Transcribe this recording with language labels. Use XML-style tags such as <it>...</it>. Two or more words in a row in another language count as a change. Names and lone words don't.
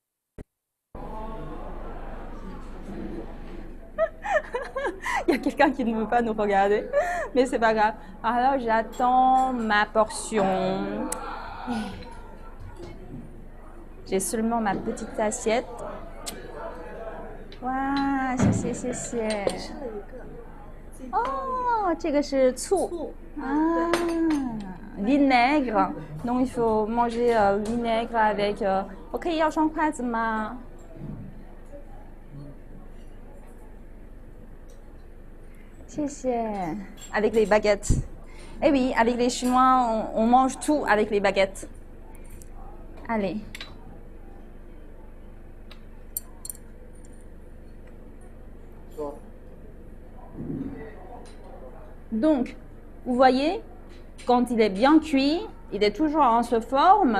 <fr>Il y a quelqu'un qui ne veut pas nous regarder, mais c'est pas grave. Alors j'attends ma portion. J'ai seulement ma petite assiette. Waouh,</fr> <zh>谢谢谢谢。</zh> <fr>Oh,</fr> <zh>这个是醋啊 vinaigre.</zh> <fr>Donc il faut manger vinaigre avec.</fr> <zh>我可以要双筷子吗？谢谢。</zh> <fr>Avec les baguettes. Eh oui, avec les Chinois, on mange tout avec les baguettes. Allez. Donc, vous voyez, quand il est bien cuit, il est toujours en se forme.</fr>